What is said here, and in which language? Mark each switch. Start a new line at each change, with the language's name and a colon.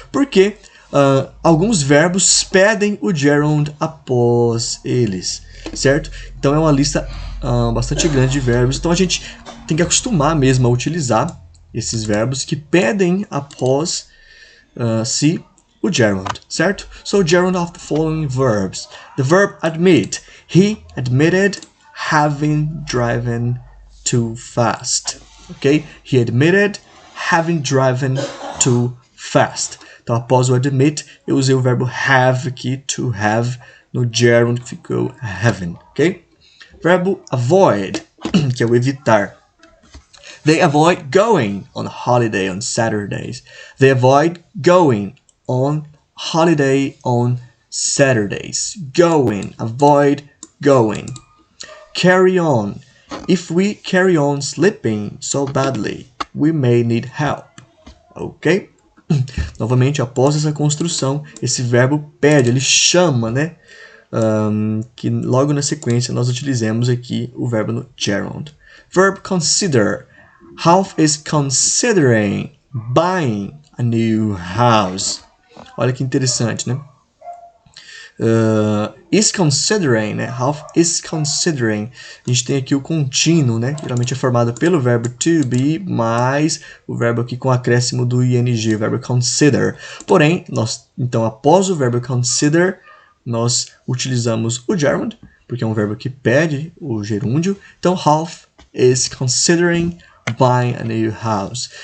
Portuguese: Porque alguns verbos pedem o gerund após eles, certo? Então é uma lista bastante grande de verbos. Então a gente tem que acostumar mesmo a utilizar esses verbos que pedem após si o gerund, certo?
English: So gerund of the following verbs. The verb admit. He admitted having driven too fast. Ok? He admitted having driven too fast.
Portuguese: Então, após o admit, eu usei o verbo have aqui, to have, no gerund que ficou having, ok? Verbo avoid, que é o evitar.
English: They avoid going on holiday on Saturdays. They avoid going on holiday on Saturdays. Going, avoid going. Carry on. If we carry on sleeping so badly, we may need help. Ok?
Portuguese: Novamente, após essa construção, esse verbo pede, ele chama, né? Que logo na sequência nós utilizemos aqui o verbo no gerund.
English: Verb consider. Ralph is considering buying a new house.
Portuguese: Olha que interessante, né?
English: Is considering, né? Ralph is considering.
Portuguese: A gente tem aqui o contínuo, né? Geralmente é formado pelo verbo to be mais o verbo aqui com acréscimo do ing, o verbo consider. Porém, então após o verbo consider, nós utilizamos o gerund, porque é um verbo que pede o gerúndio.
English: Então, Ralph is considering buying a new house.